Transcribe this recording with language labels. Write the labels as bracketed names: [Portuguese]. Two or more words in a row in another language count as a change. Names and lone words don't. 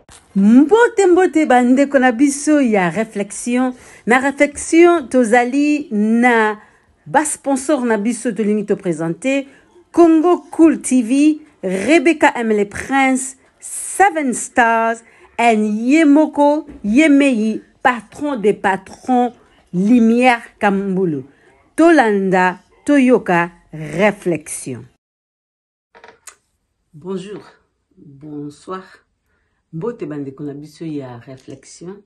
[Lingala] Mbote bandeko na biso ya réflexion. Na réflexion tozali na bas sponsor na biso tolingi te présenter Congo Cool TV, Rebecca aime les princes, 7 stars and Yemoko Yemei, [French] patron des patrons, [Lingala] Lumière Kambulu. Tolanda Toyoka réflexion. [French] Bonjour, bonsoir. [Lingala] Mbote bandeko na biso ya réflexion.